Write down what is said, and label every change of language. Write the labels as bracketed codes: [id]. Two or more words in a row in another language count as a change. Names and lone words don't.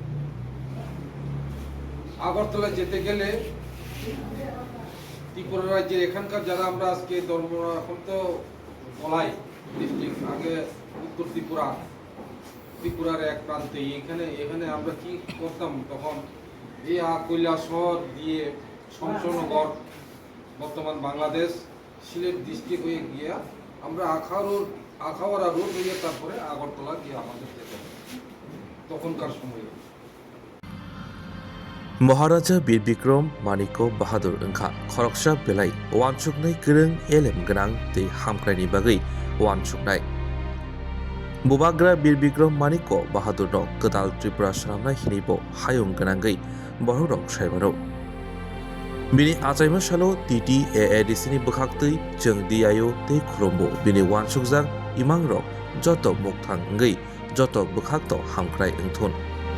[bn] আগরতলা যেতে গেলে ত্রিপুরা রাজ্যের এখানকার যারা আমরা আজকে এখন তো বলাই ডিস্ট্রিক্ট, আগে উত্তর ত্রিপুরার এক প্রান্তে, এখানে আমরা কি করতাম তখন, এই কৈলাসহর দিয়ে শমশনগর বর্তমান বাংলাদেশ সিলেট ডিস্ট্রিক্ট হয়ে গিয়া আমরা আখাওয়ারা রোড হয়ে তারপরে আগরতলা গিয়ে আমাদের যেতে তখনকার সময়ে। [trp] महाराजा बीर बिक्रम मानिको बाहादुर ओंखा खरकसा बेलाय वानसुकनाय गोरों एलेम गोनां दै हामख्रायनि बागै वानसुकनाय बुबाग्रा बीर बिक्रम मानिको बाहादुरनो गोदाल त्रिपुरा सामनाय हिनिबो हायुं गोनांगै बररक सायबारो बिनि आजायमा सालो टीटी एएडीसीनि बोखाक्तै जों दियायो तै खुरमबो बिनि वानसुकजां इमांरक जत मुखथांगै जत बोखाक्तो हामख्राय ओंथुन